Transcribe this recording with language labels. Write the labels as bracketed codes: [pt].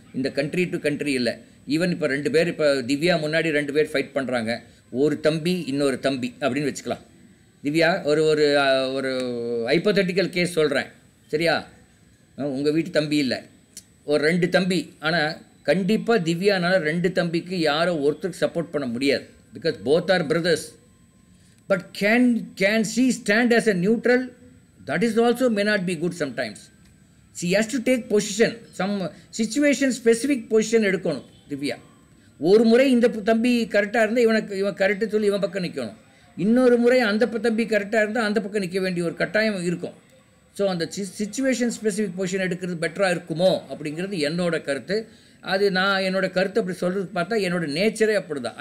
[ta] இந்த country to country இல்லை. Even இப்போ 2 பேர், இப்போ திவ்யா முன்னாடி 2 பேர் ஃபைட் பண்ணுறாங்க. ஒரு தம்பி இன்னொரு தம்பி அப்படின்னு வச்சுக்கலாம். திவ்யா ஒரு ஹைப்போதெட்டிக்கல் கேஸ் சொல்கிறேன், சரியா? உங்கள் வீட்டு தம்பி இல்லை, ஒரு 2 தம்பி. ஆனால் கண்டிப்பாக திவ்யானால் 2 தம்பிக்கு யாரோ ஒருத்தருக்கு சப்போர்ட் பண்ண முடியாது. [en] Because both are brothers. But can she stand as a neutral? That is also may not be good sometimes. She has to take position. Some situation specific position எடுக்கணும் திவ்யா. [ta] ஒரு முறை இந்த தம்பி கரெக்டாக இருந்தால் இவன் கரெக்டு சொல்லி இவன் பக்கம் நிற்கணும். இன்னொரு முறை அந்த தம்பி கரெக்டாக இருந்தால் அந்த பக்கம் நிற்க வேண்டிய ஒரு கட்டாயம் இருக்கும். ஸோ அந்த சிச்சுவேஷன் ஸ்பெசிஃபிக் பொசிஷன் எடுக்கிறது பெட்டராக இருக்குமோ அப்படிங்கிறது என்னோட கருத்து. அது நான் என்னோட கருத்து அப்படி சொல்கிறது பார்த்தா என்னோட நேச்சரே அப்படி தான்.